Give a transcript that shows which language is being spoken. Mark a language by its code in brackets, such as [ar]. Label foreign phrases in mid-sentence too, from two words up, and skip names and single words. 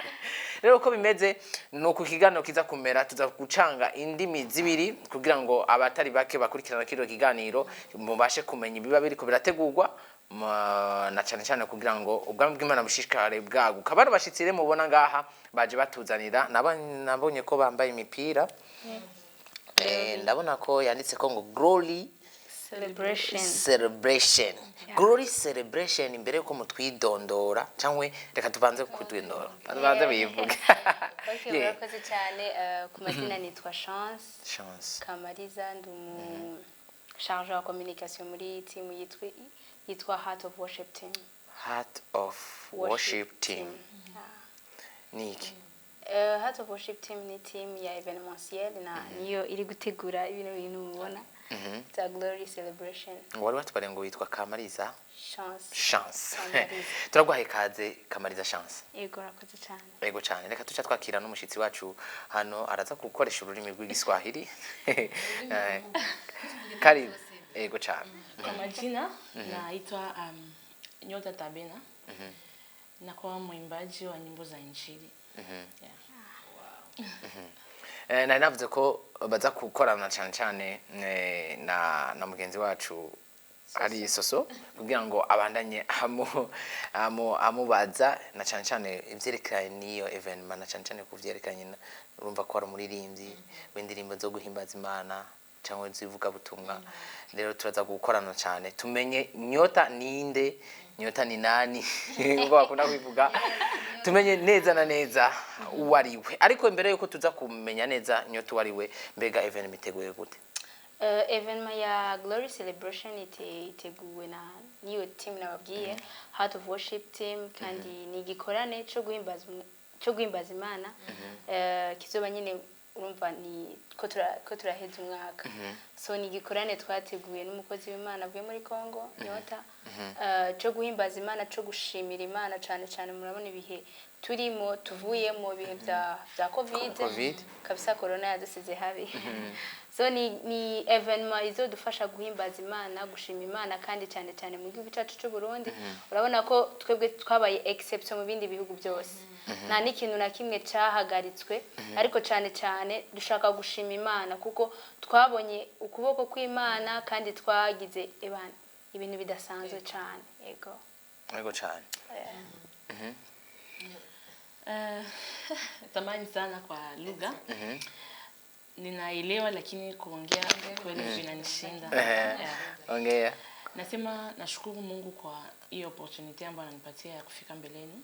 [rn] Rero uko bimeze nuko kiganiro kiza kumera, tuza gucanga indimi zibiri kugira ngo abatari bake bakurikirana kino kiganiro mubashe kumenya ibiba biriko birategurwa na cyane kugira ngo ubwami bw'Imana bushishikare bwaguka. Bano bashitsire mubona ngaha baje batuzanira, nabonye ko bambaye imipira ndabona ko yanditse ko ngo glory celebration. Glory celebration. Imbere yuko mutwidondora cyangwe reka tubanze kutwidondora tubanze bivuga. Okay, urakoze cyane. Ku mazina nitwa Chance Kamariza, ndumu [fr] chargé de communication [rn] muri team yitwa Heart of Worship Team. Heart of Worship Team. Niki? Heart of Worship Team ni team ya evenementiel na niyo iri gutegura ibintu mubona. The Glory Celebration. Wari watubare ngo witwa Kamariza? Chance. Kamariza. Turagwahe ikaze Kamariza Chance. Yego urakoze cyane. Yego cyane. Reka tuca twakira n'umushitsi wacu hano araza gukoresha ururimi rw'igiswahili. Karibu. Yego cyane. [sw] Majina naitwa Nyota TABENA. Nakuwa mwimbaji wa nyimbo za Injili. [rn] Na navuze ko baza gukorana cyane na mugenzi wacu ari Soso kugira ngo abandanye amubaza na cyane ivyerekanye niyo evenement, na cyane kuvyerekanye urumva ko ari umuririmbyi w'indirimbo zo guhimbaza Imana cyangwa zivuga butumwa. Rero turaza gukorana cyane tumenye Nyota ninde, Nyota [sw] ni nani [rn] ngo bakunda kwivuga, tumenye neza na neza uwariwe. Ariko imbere yuko tuza kumenya neza Nyota uwariwe, mbega evenement iteguye gute? Evenement ya Glory Celebration iteguwe na niyo team nababwiye, Heart of Worship Team, kandi ni gikorane cyo guhimbaza Imana. Kizoba nyine urumva ni ko turaheza umwaka. So ni gikorane twateguye n'umukozi w'Imana avuye muri Kongo, Nyota, cyo guhimbaza Imana, cyo gushimira Imana cyane murabona ibihe turimo tuvuyemo ibihe bya COVID kabisa, corona yadusize habi. So ni evenement izodufasha guhimbaza Imana, gushima Imana, kandi cyane mu gihugu cyacu cy'u Burundi. Urabona ko twebwe twabaye exception mu bindi bihugu byose. Nta n'ikintu na kimwe cyahagaritswe, ariko cyane dushaka gushima Imana kuko twabonye ukuboko kw'Imana kandi twagize ibintu bidasanzwe cyane. Yego cyane. [sw] Tamani sana kwa lugha. Ninaelewa lakini kuongea kweli vinanishinda. Ongea. Nasema nashukuru Mungu kwa hiyo opportunity ambayo ananipatia ya kufika mbeleni.